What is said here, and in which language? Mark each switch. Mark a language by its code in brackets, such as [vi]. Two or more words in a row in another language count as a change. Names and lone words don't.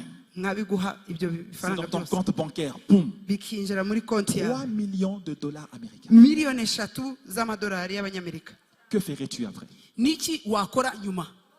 [rw] nkabiguha ibyo [fr] c'est [rw] bifaranga [fr] dans ton [rw] byose [fr] compte bancaire, boum, [rw] bikinjira muri konti 3 yawe, [fr] millions de dollars américains. [rw] miliyoni 3 z'amadolari y'abanyamerika. [fr] Que ferais-tu après? [rw] Niki wakora nyuma?